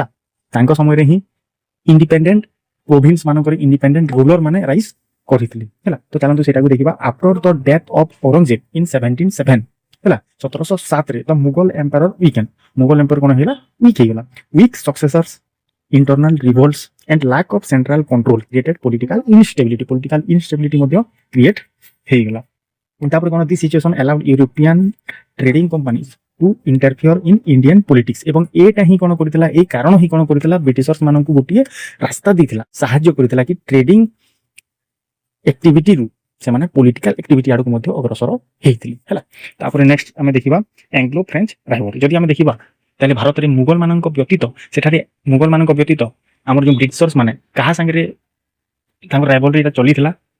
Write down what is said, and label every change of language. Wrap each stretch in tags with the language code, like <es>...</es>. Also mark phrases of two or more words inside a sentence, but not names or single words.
<or>ତାଙ୍କ ସମୟରେ ହିଁ</or> <en>independent province</en> <or>ମାନଙ୍କରେ</or> <en>independent ruler</en> <or>ମାନେ ରାଇଜ୍ କରିଥିଲେ ହେଲା। ତ ଚାଲନ୍ତୁ ସେଟାକୁ ଦେଖିବା।</or> <en>After the death of Aurangzeb in 1707 ହେଲା, 1707ରେ the Mughal Empire weakened.</en> <or>ମୁଗଲ ଏମ୍ପାୟାର କ'ଣ ହେଇଗଲା? ୱିକ୍ ହେଇଗଲା।</or> <en>weak successors, internal revolts and lack of central control created political instability</en> <or>ମଧ୍ୟ create ହେଇଗଲା। ତାପରେ କ'ଣ?</or> <en>this situation allowed European trading companies to interfere in Indian politics।</en> <or>ଏବଂ ଏଇଟା ହିଁ କ'ଣ କରିଥିଲା? ଏଇ କାରଣ ହିଁ କ'ଣ କରିଥିଲା? ବ୍ରିଟିଶର୍ସ ମାନଙ୍କୁ ଗୋଟିଏ ରାସ୍ତା ଦେଇଥିଲା, ସାହାଯ୍ୟ କରିଥିଲା କି</or> <en>trading activity</en> <or>ସେମାନେ</or> <en>political activity</en> <or>ଆଡ଼କୁ ମଧ୍ୟ ଅଗ୍ରସର ହେଇଥିଲେ ହେଲା। ତାପରେ ନେକ୍ସଟ ଆମେ ଦେଖିବା</or> <en>Anglo French rivalry.</en> <or>ଯଦି ଆମେ ଦେଖିବା ତାହେଲେ ଭାରତରେ ମୁଗଲ ମାନଙ୍କ ବ୍ୟତୀତ ସେଠାରେ ମୁଗଲ ମାନଙ୍କ ବ୍ୟତୀତ ଆମର ଯେଉଁ ବ୍ରିଟିଶର୍ସ ମାନେ କାହା ସାଙ୍ଗରେ ତାଙ୍କର ରାଇଭଲରିଟା ଚଲିଥିଲା?</or>